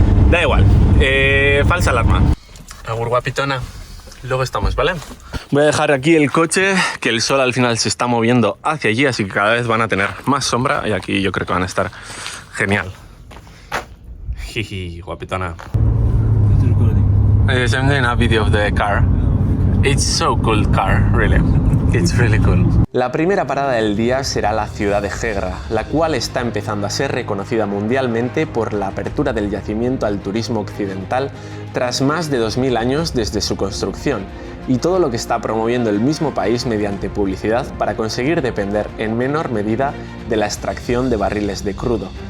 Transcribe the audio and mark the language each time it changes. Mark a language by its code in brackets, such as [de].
[es] Da igual, falsa alarma. Agur, guapitona. Luego estamos, ¿vale? Voy a dejar aquí el coche, que el sol al final se está moviendo hacia allí, así que cada vez van a tener más sombra y aquí yo creo que van a estar genial. Jiji, guapitona. [en] I'm doing a video of the car. It's so cool car, really. It's really cool. [es] La primera parada del día será la ciudad de Hegra, la cual está empezando a ser reconocida mundialmente por la apertura del yacimiento al turismo occidental tras más de 2000 años desde su construcción, y todo lo que está promoviendo el mismo país mediante publicidad para conseguir depender en menor medida de la extracción de barriles de crudo.